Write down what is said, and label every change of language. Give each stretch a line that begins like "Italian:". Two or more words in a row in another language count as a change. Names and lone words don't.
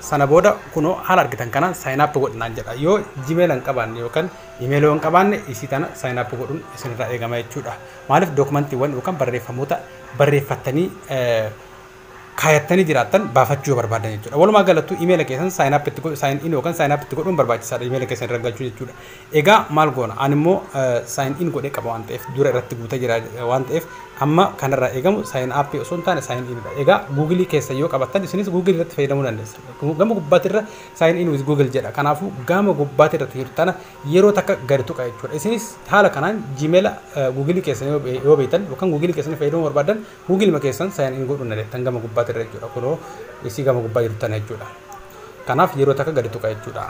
Oromo: Sana booda kunoo haala argitan kana
English: sign up
Oromo: godhinaan jedha. Yoo Gmail hin qabaanne yookaan email hin qabaanne isii tana
English: sign up
Oromo: godhuun isinirraa eegama jechuudha. Maaliif dookumentiiwwan yookaan barreeffamoota barreeffattanii kaayattanii jiraattan baafachuu barbaadan jechuudha. Walumaa galatti email keessan
English: sign up
Oromo: itti godhu
English: sign in
Oromo: yookaan
English: sign up
Oromo: itti godhuun barbaachisaadha email keessan irra galchuu jechuudha. Egaa maal goona? Ani immoo
English: sign in
Oromo: godhee qaba waan ta'eef dura irratti guutee jira waan ta'eef amma kanarraa eegamu
English: sign up
Oromo: osoo hin taane
English: sign in
Oromo: dha. Egaa Google keessa yoo qabattan isinis Google irratti fayyadamuu dandeessu. Gama gubbaatti irra
English: sign in with Google
Oromo: jedha. Kanaafuu gama gubbaatti irratti hirtana yeroo takka gadi tuqa jechuudha. Isinis haala kanaan Gmail Google keessa yoo beektan yookaan Google keessa fayyadamuu barbaadan Google keessan
English: sign in
Oromo: godhuu dandeettan gama gubbaatti irra jechuudha. Kunoo isii gama gubbaa jirtan jechuudha. Kanaaf yeroo takka gadi tuqa jechuudha.